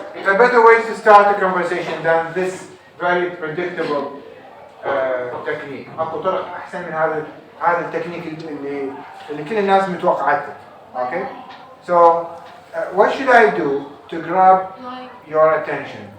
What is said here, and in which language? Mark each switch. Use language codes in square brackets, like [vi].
[en] It's a better way to start a conversation than this very predictable technique. [ar] اكو طرق احسن من هذا التكنيك اللي كل الناس متوقعته. [en] Okay? So what should I do to grab your attention?